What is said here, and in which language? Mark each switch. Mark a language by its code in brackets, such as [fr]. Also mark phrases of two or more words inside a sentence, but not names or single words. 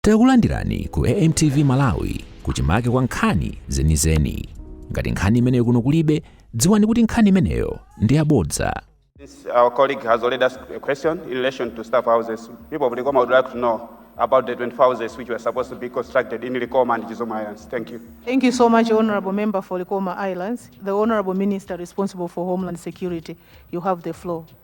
[ny] Takulandirani ku AMTV Malawi kuchimake kwa nkhani zenizeni. Ngati nkhani imeneyo kuno kulibe, dziwani kuti nkhani imeneyo ndi yabodza. [en] Our colleague has already asked a question in relation to staff houses. People of Likoma would like to know about the 24 houses which were supposed to be constructed in Likoma and Kizoma Islands. Thank you. Thank you so much, Honorable Member for Likoma Islands. The Honorable Minister responsible for Homeland Security, you have the floor.